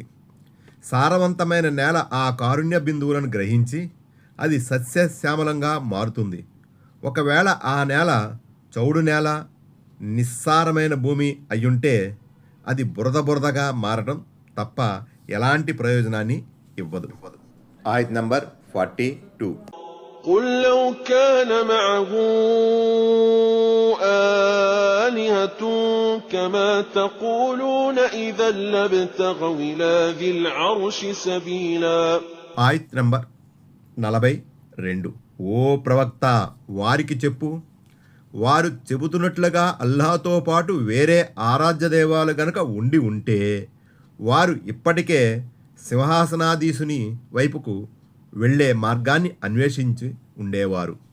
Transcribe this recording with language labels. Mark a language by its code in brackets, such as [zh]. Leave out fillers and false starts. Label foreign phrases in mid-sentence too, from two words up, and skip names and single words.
[te] సారవంతమైన నేల ఆ కారుణ్య బిందువులను గ్రహించి అది సస్యశ్యామలంగా మారుతుంది. ఒకవేళ ఆ నేల చౌడు నేల, నిస్సారమైన భూమి అయ్యుంటే అది బురదగా మారడం తప్ప ఎలాంటి ప్రయోజనాన్ని ఇవ్వదు. ఆయత్ నంబర్ 42. [ar] قُلْ لَوْ كَانَ مَعَهُ آلِهَةٌ كَمَا تَقُولُونَ إِذًا لَابْتَغَوْا إِلَى ذِي الْعَرْشِ سَبِيلًا. [te] ఆయత్ నంబర్ 42. ఓ ప్రవక్త, వారికి చెప్పు, వారు చెబుతున్నట్లుగా అల్లాహ్తో పాటు వేరే ఆరాధ్య దైవాలు గనక ఉండి ఉంటే వారు ఇప్పటికే సింహాసనాధీశుని వైపుకు వెళ్ళే మార్గాన్ని అన్వేషించి ఉండేవారు.